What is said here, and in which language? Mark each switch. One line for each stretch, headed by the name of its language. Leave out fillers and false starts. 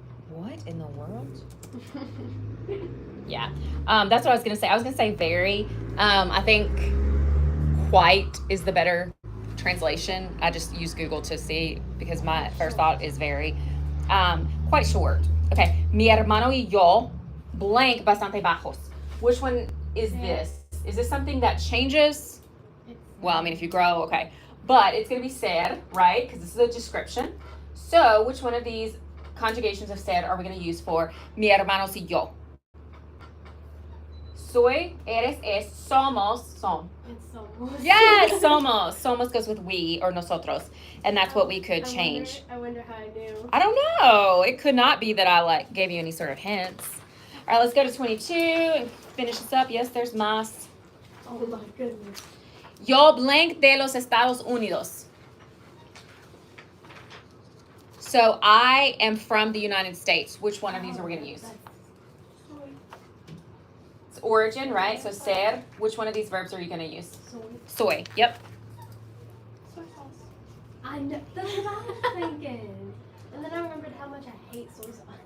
English: What in the world? Yeah. That's what I was going to say. I was going to say very. I think quite is the better translation. I just use Google to see because my first thought is very. Quite short. Okay.
Spanish: Mi hermano y yo blank bastante bajos.
English: Which one is this? Is this something that changes? Well, I mean, if you grow, okay. But it's going to be ser, right? Because this is a description. So which one of these conjugations of ser are we going to use for mi hermano y yo?
Spanish: Soy, eres, es, somos, son.
English: It's somos. Yes, somos. Somos goes with we or nosotros. And that's what we could change. I wonder how I knew. I don't know. It could not be that I gave you any sort of hints. All right, let's go to 22 and finish this up. Yes, there's más. Oh my goodness.
Spanish: Yo blank de los Estados Unidos.
English: So I am from the United States. Which one of these are we going to use? It's origin, right? So ser. Which one of these verbs are you going to use?
Spanish: Soy. Yep.
English: Soy sauce. I know. That's what I was thinking. And then I remembered how much I hate soy sauce.